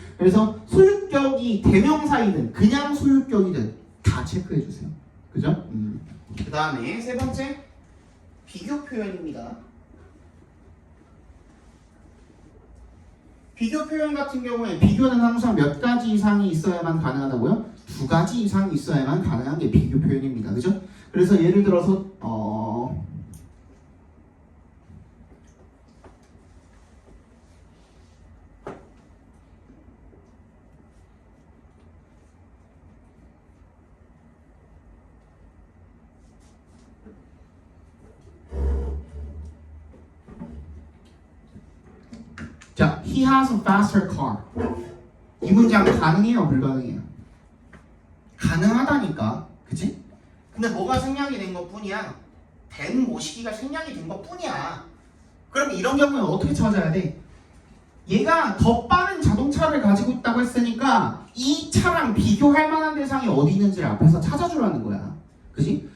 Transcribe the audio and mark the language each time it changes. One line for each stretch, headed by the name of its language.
Korean: 그래서 소유격이 대명사이든 그냥 소유격이든 다 체크해 주세요. 그죠? 그 다음에 세 번째 비교 표현입니다. 비교 표현 같은 경우에 비교는 항상 몇 가지 이상이 있어야만 가능하다고요? 두 가지 이상이 있어야만 가능한 게 비교 표현입니다. 그죠? 그래서 예를 들어서 자,
English: he has a faster car.
Korean: 이 문장 가능해요, 불가능해요? 가능하다니까, 그치? 근데 뭐가 생략이 된 것뿐이야. 된 모시기가 생략이 된 것뿐이야. 그럼 이런 경우는 어떻게 찾아야 돼? 얘가 더 빠른 자동차를 가지고 있다고 했으니까 이 차랑 비교할 만한 대상이 어디 있는지를 앞에서 찾아주라는 거야. 그치?